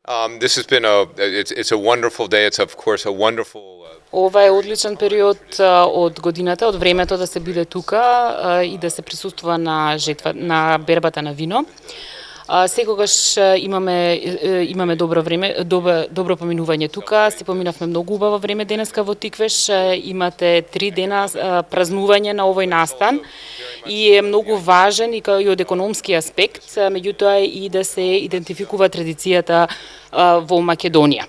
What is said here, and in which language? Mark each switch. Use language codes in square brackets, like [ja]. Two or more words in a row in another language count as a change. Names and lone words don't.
[en] This has been it's a wonderful day. It's of course a wonderful [mk] Ова е одличен период од годината, од времето да се биде тука и да се присуствува на на бербата на вино. Секогаш имаме добро време, добро поминување тука. Се поминавме многу убаво време денеска во Тиквеш. Имате 3 дена празнување на овој настан и е многу важен и од економски аспект, меѓутоа и да се идентификува традицијата во Македонија.